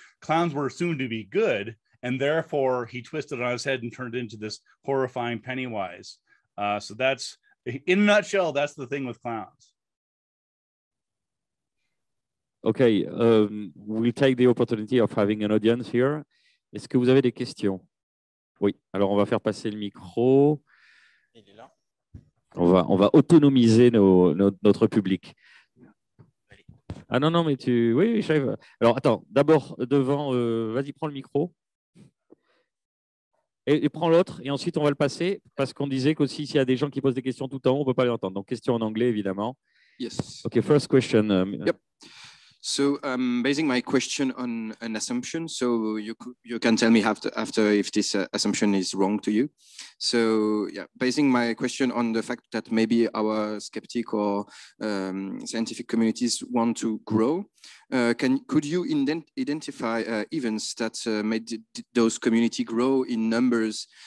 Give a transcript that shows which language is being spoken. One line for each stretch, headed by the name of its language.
English: Clowns were assumed to be good. And therefore, he twisted it on his head and turned it into this horrifying Pennywise. So that's, in a nutshell, that's the thing with clowns. Okay, we'll take the opportunity of having an audience here.
French: Est-ce que vous avez des questions? Oui, alors on va faire passer le micro. Il est là. On va autonomiser notre public. Ah non, non, mais oui, j'arrive. Alors attends, d'abord, devant, vas-y, prends le micro. Et prends l'autre, et ensuite on va le passer, parce qu'on disait qu'aussi s'il y a des gens qui posent des questions tout le temps, on ne peut pas les entendre. Donc question en anglais, évidemment.
English: Yes. Okay, first question. Yep. So basing my question on an assumption, so you can tell me after if this assumption is wrong to you. So yeah, basing my question on the fact that maybe our skeptic or scientific communities want to grow, could you identify events that made those community grow in numbers?